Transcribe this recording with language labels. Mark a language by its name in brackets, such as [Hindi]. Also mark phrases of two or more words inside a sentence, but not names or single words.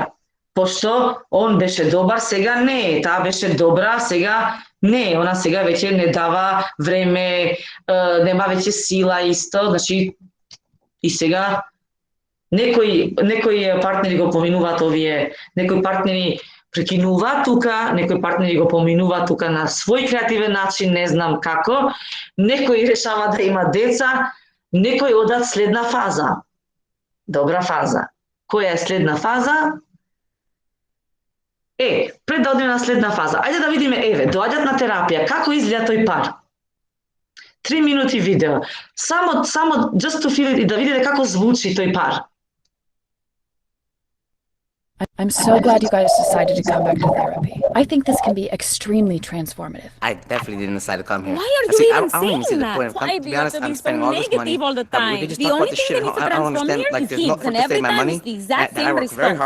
[Macedonian] Пошто он беше добар, сега не е, таа беше добра, сега не е, она сега веќе не дава време, нема веќе сила исто, значи и сега некои партнери го поминуваат овие, некои партнери прекинуваат тука, некои партнери го поминуваат тука на свој креативен начин, не знам како, некои решава да има деца, некои одат следна фаза. Добра фаза. Која е следна фаза? Пред да одиме на следна фаза, ајде да видиме, доаѓат на терапија, како изгледа тој пар? 3 минути видео, само [English] just to feel it [Macedonian] и да видите како звучи тој пар. [English] I'm so glad you guys decided to come back to therapy. I think this can be extremely transformative. I definitely didn't decide to come here. Why are you even saying that? Why do you have to be so negative all the time? The only thing that needs to transform here is kids, and every time it's the exact same response.